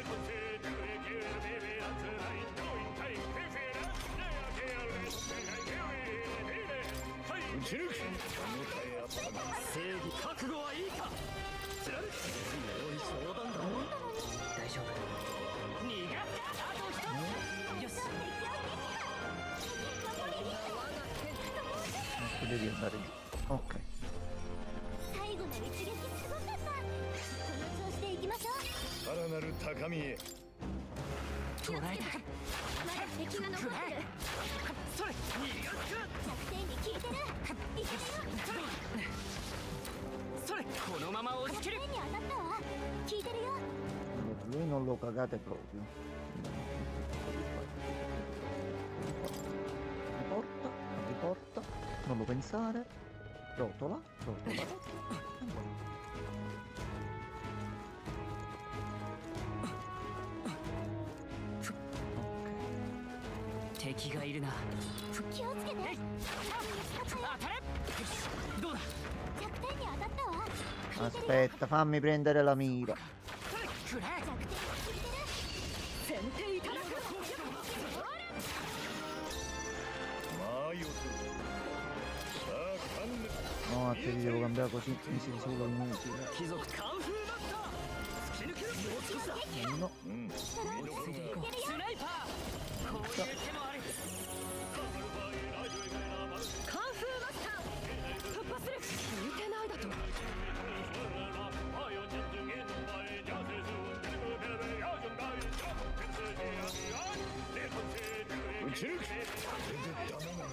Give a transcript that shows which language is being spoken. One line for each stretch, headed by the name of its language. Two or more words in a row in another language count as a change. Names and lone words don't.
Japanese: 撃ち抜く手応えあったが正義覚悟はいいか。貫く良い相談だ。大丈夫。逃がすか。あと一つ。よし。
Italian: Tu devi andare giù. Ok.
Japanese: 最後の一撃すごかった。この調子でいきましょう。さらなる高みへ捕らえた。まだ敵が残ってる。それ。逃がすか。弱点に効いてる。いけるよ。それ。このまま押し切る。弱点に当たったわ。効いてるよ。
Italian: Allora, lui non lo cagate proprio. Riporta, non lo pensare. Rotola, rotola. Ok.
Japanese: 敵がいるな。気をつけて。当たれ。どうだ。弱点に当たったわ。
Italian: Aspetta, fammi prendere la mira.
Japanese: くらえ。弱点に効いてる。先手いただく。まあよさあ観念
Italian: No, a te li devo cambiare così, mi sei solo inutile.
Japanese: 貴族カンフーマスター突き抜ける。もう少しだ。
Italian: Uno,
Japanese: うん見どころがスナイパーこういう手もある。カンフーマスター突破する。向いてないだと。撃ち抜くこれでダメなのか